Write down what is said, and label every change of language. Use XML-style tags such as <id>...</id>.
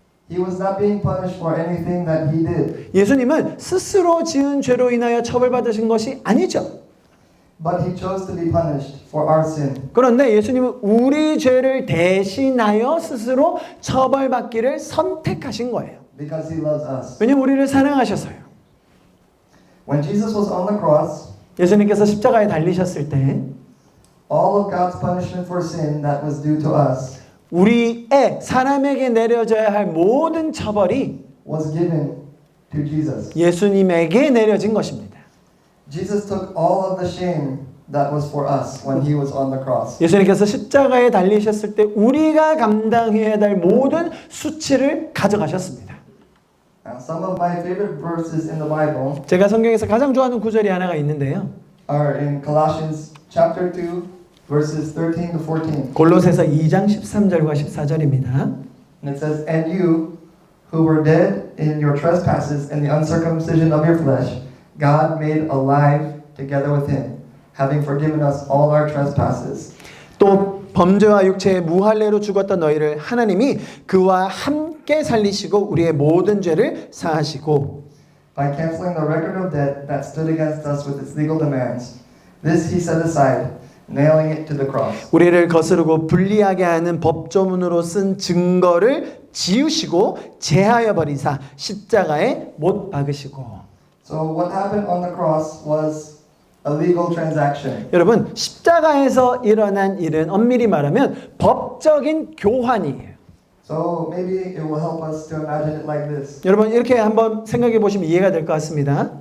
<en>He was not being punished for anything that He did.</en> <ko>예수님은 스스로 지은 죄로 인하여 처벌받으신 것이 아니죠.</ko> <en>But He chose to be punished for our sin.</en> <ko>그런데 예수님은 우리 죄를 대신하여 스스로 처벌받기를 선택하신 거예요.</ko> <en>Because He loves us.</en> <ko>왜냐하면 우리를 사랑하셔서요.</ko> <en>When Jesus was on the cross,</en> <ko>예수님께서 십자가에 달리셨을 때</ko> <en>all of God's punishment for sin that was due to us</en> <ko>우리의 사람에게 내려져야 할 모든 처벌이</ko> <en>was given to Jesus.</en> <ko>예수님에게 내려진 것입니다.</ko> <en>Jesus took all of the shame that was for us when He was on the cross.</en> <ko>예수님께서 십자가에 달리셨을 때 우리가 감당해야 할 모든 수치를 가져가셨습니다.</ko> <en>Now, some of my favorite verses in the Bible</en> <ko>제가 성경에서 가장 좋아하는 구절이 하나가 있는데요.</ko> <en>are in Colossians chapter 2 verses 13 to 14.</en> <ko>골로새서 2장 13절과 14절입니다.</ko> <en>And it says, "And you who were dead in your trespasses and the uncircumcision of your flesh, God made alive together with Him, having forgiven us all our trespasses."</en> <ko>또 범죄와 육체의 무할례로 죽었던 너희를 하나님이 그와 함께 살리시고 우리의 모든 죄를 사하시고</ko> <en>By canceling the record of debt that stood against us with its legal demands, this He set aside, nailing it to the cross.</en> <ko>우리를 거스르고 불리하게 하는 법조문으로 쓴 증거를 지우시고 제하여 버리사 십자가에 못 박으시고.</ko> <en>So what happened on the cross was a legal transaction.</en> <ko>여러분 십자가에서 일어난 일은 엄밀히 말하면 법적인 교환이에요.</ko> <en>So maybe it will help us to imagine it like this.</en> <ko>여러분 이렇게 한번 생각해 보시면 이해가 될 것 같습니다.</ko>